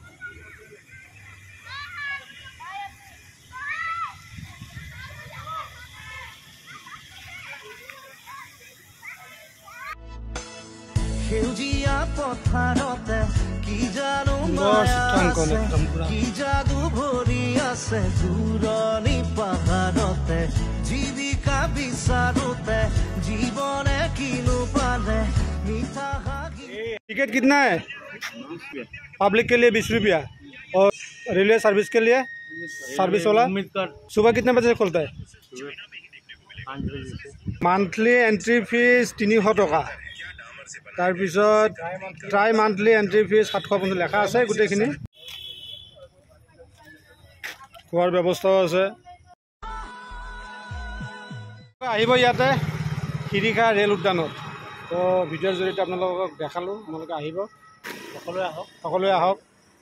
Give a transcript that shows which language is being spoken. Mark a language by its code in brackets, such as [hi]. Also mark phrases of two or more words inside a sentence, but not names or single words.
[as] সেউজীয়া পথাৰতে কি জানো আছে কি যাদু ভৰি আছে জোৰণি পাহাৰতে জীৱিকা বিচাৰোতে জীৱনে কিনো পালে মিঠা [hi] टिकट कितना है पब्लिक के लिए 20 रुपया और [en] railway service [hi] के लिए सर्विस वाला सुबह कितने बजे से खुलता है [en] monthly entry fees [as] 300 टका তাৰপিছত [en] tri monthly entry fees [as] 750 লেখা আছে গোটেইখিনি খোৱাৰ ব্যৱস্থাও আছে আহিব ইয়াতে শিৰিখা ৰেল উদ্যানত তো ভিডিঅ'ৰ জৰিয়তে আপোনালোকক দেখালোঁ আপোনালোকে আহিব সকলোৱে আহক